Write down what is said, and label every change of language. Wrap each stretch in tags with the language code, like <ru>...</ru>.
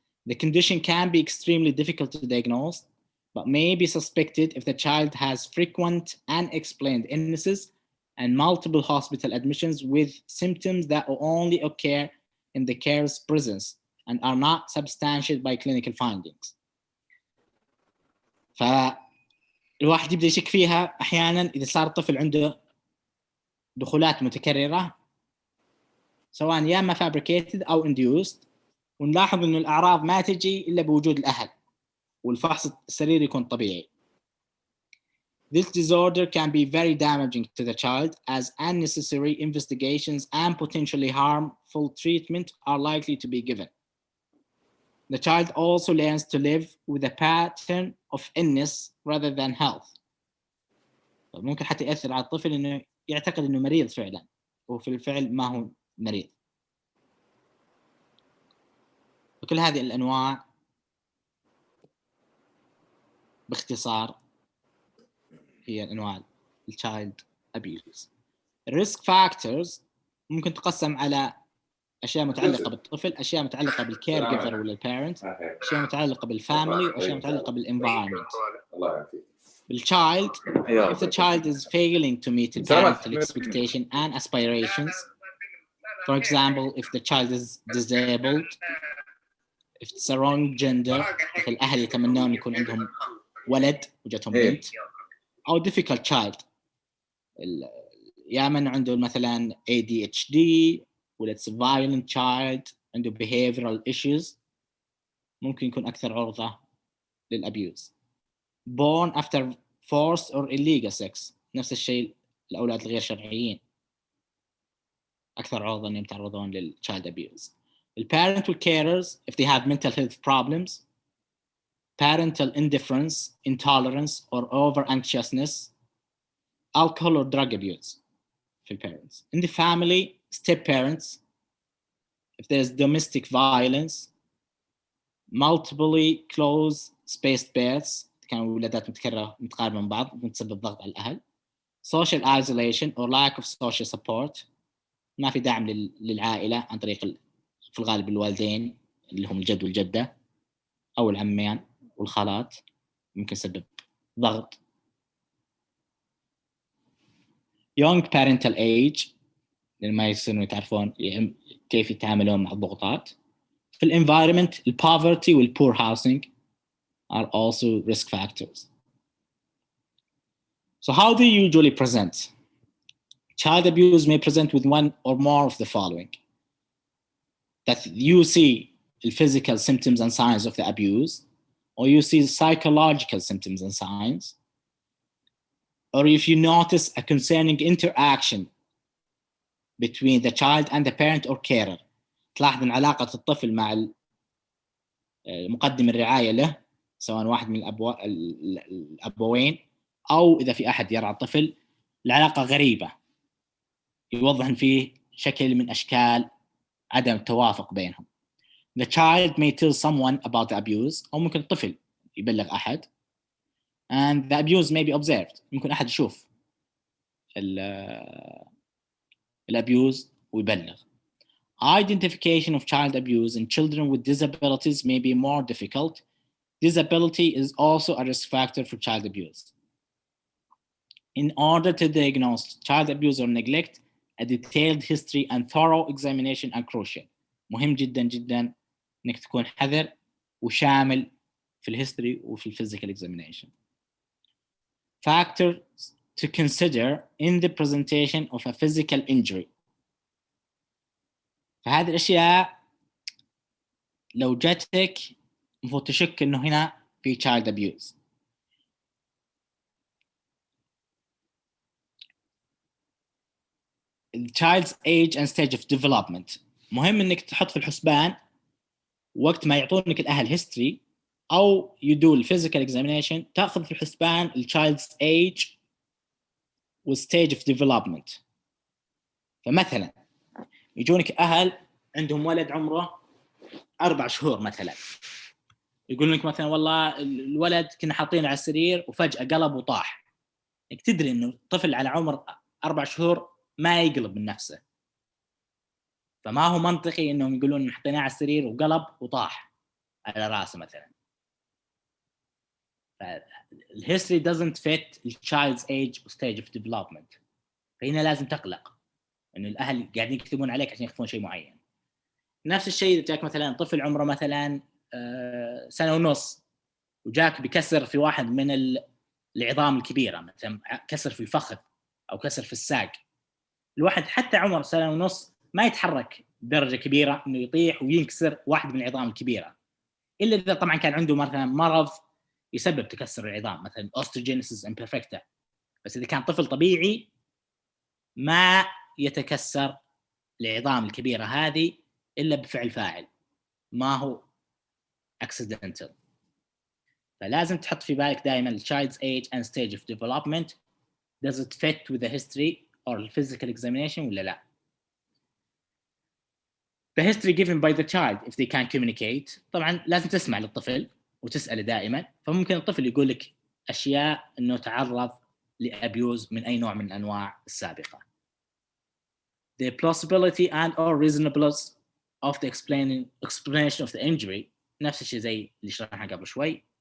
<en>The condition can be extremely difficult to diagnose, but may be suspected if the child has frequent unexplained illnesses and multiple hospital admissions with symptoms that only occur in the carer's presence and are not substantiated by clinical findings.</en> <ar>فالواحد يبدأ يشك فيها أحياناً إذا صار الطفل عنده دخولات متكررة سواء يا إما fabricated أو induced، ونلاحظ إنه الأعراض ما تجي إلا بوجود الأهل والفحص السريري يكون طبيعي.</ar> <en>This disorder can be very damaging to the child as unnecessary investigations and potentially harmful treatment are likely to be given. The child also learns to live with a pattern of illness rather than health.</en> <ar>ممكن حتى يأثر على الطفل إنه يعتقد إنه مريض فعلا وفي الفعل ما هو مريض. وكل هذه الأنواع باختصار هي أنواع الchild abuse. الريسك فاكتورز ممكن تقسم على أشياء متعلقة بالطفل، أشياء متعلقة بالكير جيفر ولا البيرنت، أشياء متعلقة بالفاميلي، وأشياء متعلقة بالenvironment.</ar> <en>بالchild, if the child is failing to meet the parental expectation and aspirations, for example, if the child is disabled, if it's a wrong gender, if</en> <ar>الأهل يتمنون يكون عندهم ولد وجاتهم بنت، أو</ar> <en>difficult child،</en> <ar>يا من عنده مثلا ADHD ولا</ar> <en>it's a violent child عنده behavioral issues،</en> <ar>ممكن يكون أكثر عرضة للأبيوز.</ar> <en>Born after forced or illegal sex،</en> <ar>نفس الشيء الأولاد الغير شرعيين أكثر عرضة أنهم يتعرضون للchild abuse.</ar> <en>الparental carers if they have mental health problems, parental indifference, intolerance or over anxiousness, alcohol or drug abuse for parents. In the family, step parents if there's domestic violence, multiply close spaced births</en> <ar>كانوا ولادات متقاربة من بعض ممكن تسبب ضغط على الأهل,</ar> <en>social isolation or lack of social support,</en> <ar>ما في دعم للعائلة عن طريق في الغالب الوالدين اللي هم الجد والجدة أو العمين والخالات, ممكن يسبب ضغط. young parental age لما يصيرون يتعرفون كيف يتعاملون مع الضغوطات.</ar> <en>في environment, poverty and poor housing are also risk factors. So how do you usually present? Child abuse may present with one or more of the following. That you see the physical symptoms and signs of the abuse, or you see psychological symptoms and signs, or if you notice a concerning interaction between the child and the parent or carer,</en> <ar>تلاحظ أن علاقة الطفل مع مقدم الرعاية له سواء واحد من الأبوين أو إذا في أحد يرعى الطفل, العلاقة غريبة, يوضح فيه شكل من أشكال عدم التوافق بينهم.</ar> <en>The child may tell someone about the abuse,</en> <ar>أو ممكن الطفل يبلغ أحد,</ar> <en>and the abuse may be observed.</en> <ar>ممكن أحد يشوف الabuse ويبلغ.</ar> <en>Identification of child abuse in children with disabilities may be more difficult. Disability is also a risk factor for child abuse. In order to diagnose child abuse or neglect, a detailed history and thorough examination are crucial.</en> <ar>مهم جدا جدا إنك تكون حذر وشامل في الهيستوري وفي physical examination.</ar> <en>Factors to consider in the presentation of a physical injury.</en> <ar>فهذه الأشياء لو جاتك المفروض تشك إنه هنا في child abuse.</ar> <en>The child's age and stage of development.</en> <ar>مهم إنك تحط في الحسبان وقت ما يعطونك الأهل history أو</ar> <en>you do physical examination,</en> <ar>تأخذ في الحسبان child's age و stage of development. فمثلا يجونك أهل عندهم ولد عمره 4 شهور مثلا, يقول لك مثلا والله الولد كنا حاطينه على السرير وفجأة قلب وطاح, انك تدري انه الطفل على عمر 4 شهور ما يقلب من نفسه، فما هو منطقي انهم يقولون حطيناه على السرير وقلب وطاح على راسه مثلا.</ar> <en>الهيستوري doesn't fit the child's age or stage of development.</en> <ar>فهنا لازم تقلق انه الاهل قاعدين يكتبون عليك عشان يخفون شيء معين. نفس الشيء اذا جاك مثلا طفل عمره مثلا 1.5 سنة وجاك بكسر في واحد من العظام الكبيره، مثلا كسر في الفخذ او كسر في الساق، الواحد حتى عمر 1.5 سنة ما يتحرك بدرجه كبيره انه يطيح وينكسر واحد من العظام الكبيره، الا اذا طبعا كان عنده مثلا مرض يسبب تكسر العظام، مثلا osteogenesis imperfecta. بس اذا كان طفل طبيعي ما يتكسر العظام الكبيره هذه الا بفعل فاعل، ما هو accidental. فلازم تحط في بالك دائما</ar> <en>child's age and stage of development does it fit with the history or the physical examination</en> <ar>ولا لا.</ar> <en>The history given by the child if they can communicate.</en> <ar>طبعا لازم تسمع للطفل وتسأله دائما، فممكن الطفل يقول لك أشياء أنه تعرض لأبيوز من أي نوع من الأنواع السابقة.</ar> <en>The plausibility and or reasonableness of the explanation of the injury،</en> <ar>نفس الشيء زي اللي شرحناه قبل شوي.</ar>